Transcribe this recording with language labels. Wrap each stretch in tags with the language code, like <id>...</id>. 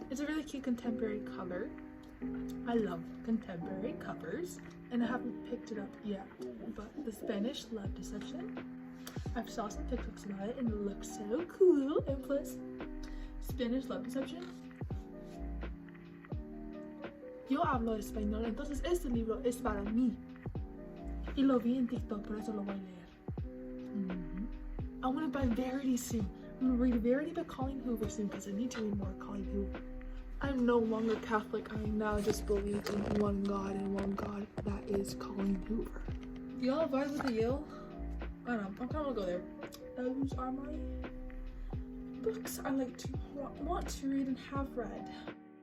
<en>It's a really cute contemporary cover. I love contemporary covers, and I haven't picked it up yet, but The Spanish Love Deception. I've saw some TikToks about it, and it looks so cool, and plus, Spanish Love Deception.</en> <es>Yo hablo español, entonces este libro es para mí. Y lo vi en TikTok, por eso lo voy a leer.</es> <en>I'm gonna buy Verity soon. I'm gonna read Verity by Colleen Hoover soon because I need to read more Colleen Hoover. I'm no longer Catholic. I now just believe in one God and one God that is Colleen Hoover. Y'all vibe with the Yale? I don't know. I'm kind of gonna go there. Those are my books I like to want to read and have read.</en>